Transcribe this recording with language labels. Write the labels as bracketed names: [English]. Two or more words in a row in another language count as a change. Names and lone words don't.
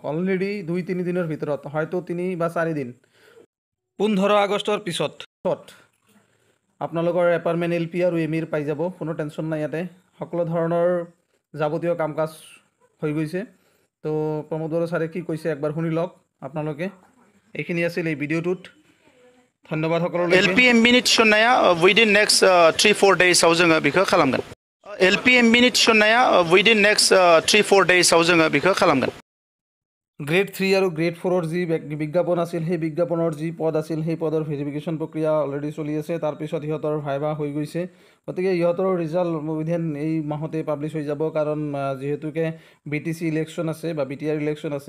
[Assamese] অলৰেডি 2-3 দিনৰ ভিতৰত, হয়তো 3 বা 4 দিন, 15 আগষ্টৰ পিছত আপোনালোকৰ এপাৰ্টমেণ্ট LP আৰু MEৰ পাই যাব। কোনো টেনশ্যন নাই, ইয়াতে সকলো ধৰণৰ যাৱতীয় কাম কাজ হৈ গৈছে। তো প্ৰমোদ বড়ো ছাৰে কি কৈছে একবাৰ শুনি লওক আপোনালোকে। এইখিনি আছিল এই ভিডিঅ'টোত। ধন্যবাদ সকলোলৈ। [Bodo] LP MBनि थिसननाया [English] within next 3-4 days [Bodo] जोङो बेखौ खालामगोन। LP MBनि थिसननाया [English] within next 3-4 days [Bodo] जोङो बेखौ खालामगोन। [Assamese] গ্ৰেড 3 আৰু গ্ৰেড 4ৰ যি বিজ্ঞাপন আছিল, সেই বিজ্ঞাপনৰ যি পদ আছিল সেই পদৰ ভেৰিফিকেশ্যন প্ৰক্ৰিয়া অলৰেডি চলি আছে। তাৰপিছত সিহঁতৰ ভাইভা হৈ গৈছে। গতিকে ইহঁতৰ ৰিজাল্ট উইদিন এই মাহতে পাব্লিছ হৈ যাব, কাৰণ যিহেতুকে BTC ইলেকশ্যন আছে বা BTR ইলেকশ্যন আছে।